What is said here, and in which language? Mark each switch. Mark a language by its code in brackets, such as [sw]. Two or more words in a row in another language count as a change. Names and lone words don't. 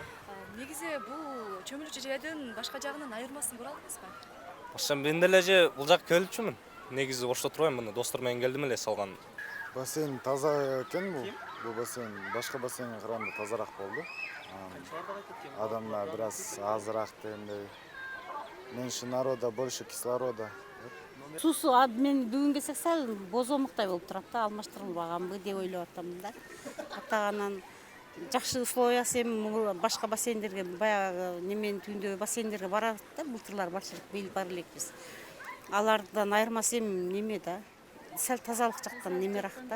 [ky] Негизи бул чөмүлчү жайдын башка жагынын айырмасын көрө аласызбы? Мен деле бул жакка келчүмүн. Негизи ошто турбайм, мына достор менен келдим эле салган. Бассейн таза экен бул бассейн башка бассейнге караганда тазараак болду. Адамдар бираз азыраак дегендей. [ru] Меньше народа, больше кислорода. [ky] Суусу мен бүгүн келсек сал бозомуктай болуп турат да, алмаштырылбаганбы деп ойлоп атам да. Атаганан жакшы условиясы эми башка бассейндерге баягы неменин түбүндөгү бассейндерге барат да, былтырлар барчылык быйыл бара элекпиз. Алардан айырмасы эми неме да, сал тазалык жактан немерак да.